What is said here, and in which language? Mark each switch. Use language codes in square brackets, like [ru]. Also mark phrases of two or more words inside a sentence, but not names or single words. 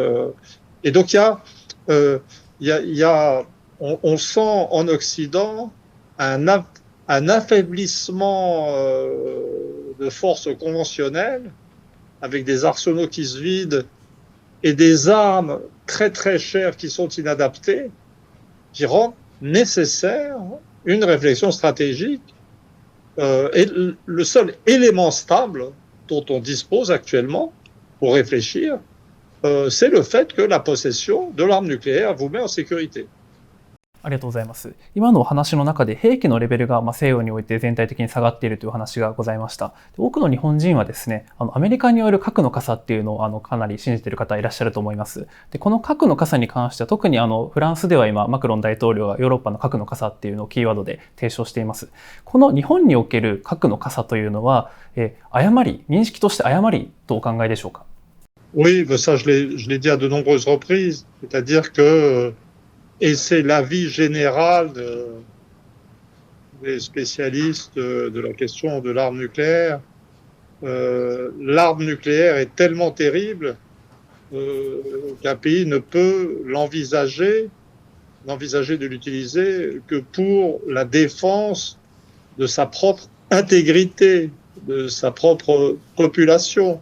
[fr] Et donc, on sent en Occident un affaiblissement de forces conventionnelles, avec des arsenaux qui se vident et des armes très très chères qui sont inadaptées, qui rendent nécessaire une réflexion stratégique. Et le seul élément stable dont on dispose actuellement pour réfléchir, c'est le fait que la possession de l'arme nucléaire vous met en sécurité. [ja] ありがとうございます。今のお話の中で兵器のレベルが西洋において全体的に下がっているというお話がございました。多くの日本人はですね、アメリカによる核の傘っていうのをかなり信じている方いらっしゃると思います。で、この核の傘に関しては特にフランスでは今マクロン大統領がヨーロッパの核の傘っていうのをキーワードで提唱しています。この日本における核の傘というのは、認識として誤りとお考えでしょうか。 [fr] Oui, ben ça je l'ai dit à de nombreuses reprises, c'est-à-dire que et c'est l'avis général des spécialistes de la question de l'arme nucléaire. L'arme nucléaire est tellement terrible qu'un pays ne peut l'envisager de l'utiliser que pour la défense de sa propre intégrité, de sa propre population.